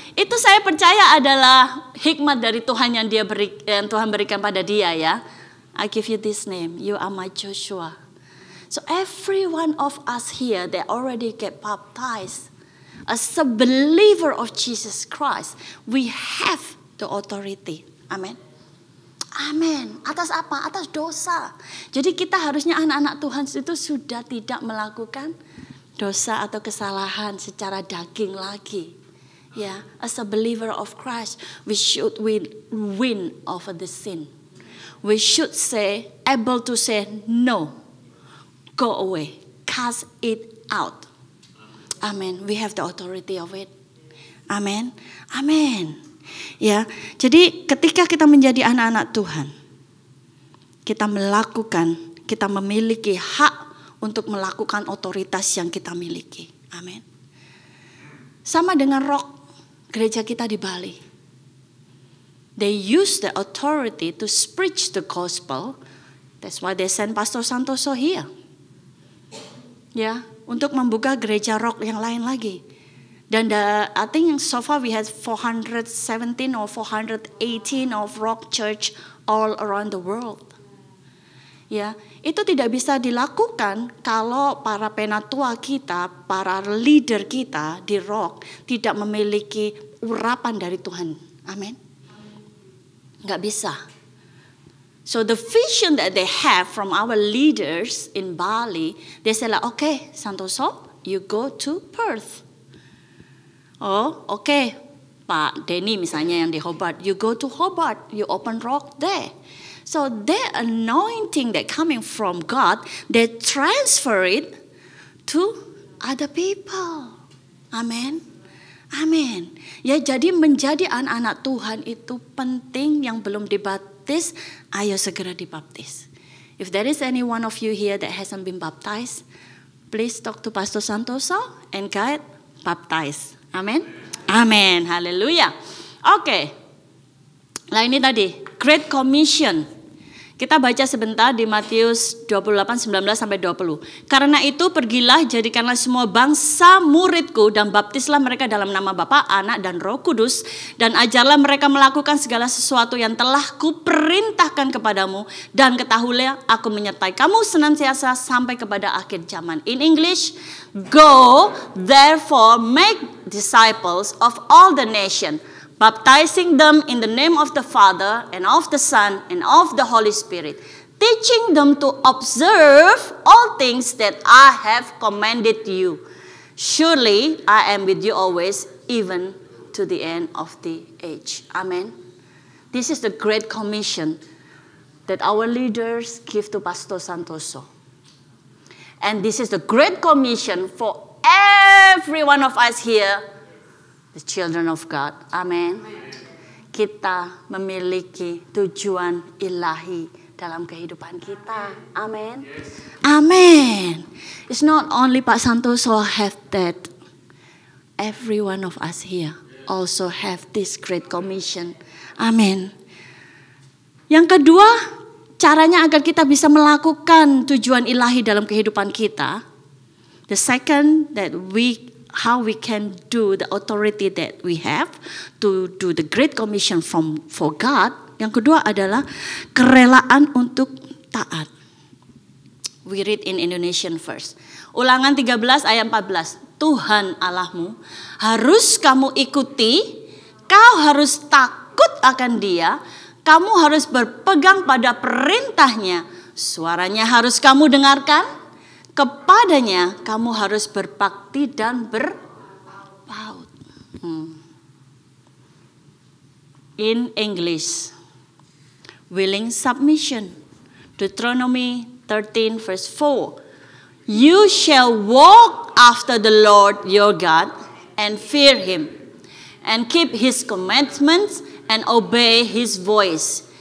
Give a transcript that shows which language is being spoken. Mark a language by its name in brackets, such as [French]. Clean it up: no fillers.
[Indonesian] Itu saya percaya adalah hikmat dari Tuhan yang Tuhan berikan pada dia ya. [English] I give you this name. You are my Joshua. So every one of us here, they already get baptized. As a believer of Jesus Christ, we have the authority. [Indonesian] Amen. Amin. Atas apa? Atas dosa. Jadi kita harusnya anak-anak Tuhan itu sudah tidak melakukan dosa atau kesalahan secara daging lagi. [English] Ya, as a believer of Christ, we should win over the sin. We should able to say no. Go away. Cast it out. Amen. We have the authority of it. Amen. Amen. [Indonesian] Ya, jadi ketika kita menjadi anak-anak Tuhan, kita memiliki hak untuk melakukan otoritas yang kita miliki. Amin. Sama dengan rock gereja kita di Bali. [English] They use the authority to preach the gospel. That's why they send Pastor Santoso here. Ya, [Indonesian] untuk membuka gereja rock yang lain lagi. [English] Dan I think so far we have 417 or 418 of rock church all around the world. [Indonesian] Ya, itu tidak bisa dilakukan kalau para penatua kita, para leader kita di rock tidak memiliki urapan dari Tuhan. Amin. Nggak bisa. [English] So the vision that they have from our leaders in Bali, they say like, okay, Santoso, you go to Perth. Oh, okay, Pak Denny [Indonesian] misalnya yang di Hobart, [English] you go to Hobart, you open rock there. So their anointing that coming from God, they transfer it to other people. Amen. Amin. [Indonesian] Ya, jadi menjadi anak-anak Tuhan itu penting. Yang belum dibaptis, ayo segera dibaptis. [English] If there is any one of you here that hasn't been baptized, please talk to Pastor Santoso and get baptized. [Indonesian] Amen. Amen. Haleluya. Oke. Nah ini tadi Great Commission. Kita baca sebentar di Matius 28, 19-20. Karena itu pergilah, jadikanlah semua bangsa muridku dan baptislah mereka dalam nama Bapa, Anak, dan Roh Kudus. Dan ajarlah mereka melakukan segala sesuatu yang telah kuperintahkan kepadamu. Dan ketahuilah aku menyertai kamu senantiasa sampai kepada akhir zaman. [English] In English, go therefore make disciples of all the nation, baptizing them in the name of the Father and of the Son and of the Holy Spirit, teaching them to observe all things that I have commanded you. Surely I am with you always, even to the end of the age. Amen. This is the Great Commission that our leaders give to Pastor Santoso. And this is the Great Commission for every one of us here, the children of God. Amen. [Indonesian] Kita memiliki tujuan ilahi dalam kehidupan kita. [English] Amen. Amen. It's not only Pak Santoso have that. Every one of us here also have this Great Commission. Amen. [Indonesian] Yang kedua, caranya agar kita bisa melakukan tujuan ilahi dalam kehidupan kita. [English] The second, that how we can do the authority that we have to do the Great Commission for God. [Indonesian] Yang kedua adalah kerelaan untuk taat. [English] We read in Indonesian first. [Indonesian] Ulangan 13 ayat 14. Tuhan Allahmu harus kamu ikuti, kau harus takut akan Dia, kamu harus berpegang pada perintahnya, suaranya harus kamu dengarkan. Kepadanya kamu harus berbakti dan berpaut. [English] In English, willing submission. Deuteronomy 13 verse 4. You shall walk after the Lord your God and fear Him, and keep His commandments and obey His voice.